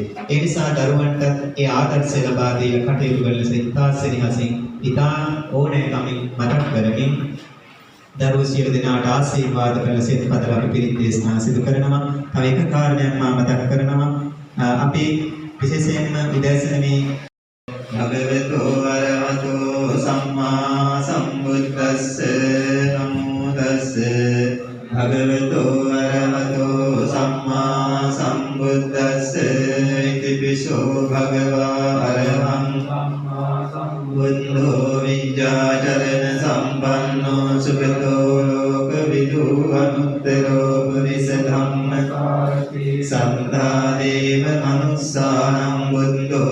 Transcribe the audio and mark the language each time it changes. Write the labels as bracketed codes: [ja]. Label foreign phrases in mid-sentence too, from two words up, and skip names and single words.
[si] ඒ නිසා දරුවන්ට ඒ ආදර්ශය ලබා දීලා කටයුතු කරන සිතා සෙනෙහසින් ඉතා ඕනෑකමින් මතක් කරමින් දරුවෝ සියලු දෙනාට ආශිර්වාද කරන සිත පතල අපි පිරිත් දේශනා සිදු කරනවා. තව එක කාරණයක් මම මතක් කරනවා. අපි විශේෂයෙන්ම විදර්ශනමේ [pi] භගවතෝ අරහතෝ සම්මා සම්බුද්දස්ස නමෝ තස්ස භගවතෝ අරහතෝ සම්මා සම්බුද්දස්ස ඉතිපිසෝ භගවා අරහං සම්මා සම්බුද්ධෝ විඤ්ඤාචරණ සම්පන්නෝ සුගතෝ ලෝකවිදු අනුත්තරෝ පුරිස ධම්මකාරති සම්දා දේව මනුස්සානං බුද්ධෝ